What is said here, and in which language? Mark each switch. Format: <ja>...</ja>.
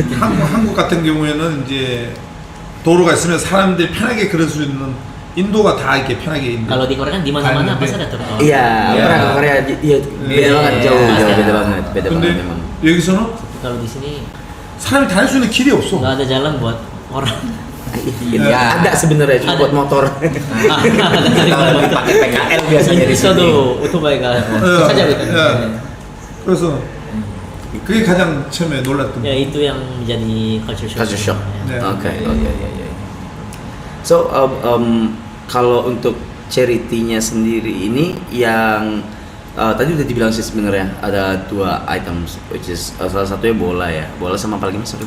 <ko>한국 같은 경우에는 이제 도로가 있으면 사람들이 편하게 걸을 수 있는 인도가 다 이렇게 편하게 있는.</ko> <id>Kalau di Korea kan di mana-mana pasti ada trotoar. Iya, pernah ke Korea. Iya, beda banget, jauh beda banget, beda</id> <ko>근데</ko> <id>banget memang.</id> <ko>여기서는</ko> <id>Kalau di sini</id> <ko>사람이 다닐 수 있는 길이 없어.</ko> <id>nggak ada jalan buat orang. Ya, ada sebenarnya cuma buat motor. pakai PKL biasanya di sini.</id> <ko>있어도 오토바이가 찾아오거든요. 그래서 그게 가장 처음에 놀랐던</ko> <id>Ya itu yang menjadi culture shock. Culture shock. Ya. Oke. So kalau untuk charity-nya sendiri ini yang tadi udah dibilang sih sebenarnya ada 2 items,</id> <en>which is</en> <id>salah satunya bola ya, bola sama apa lagi mas?</id>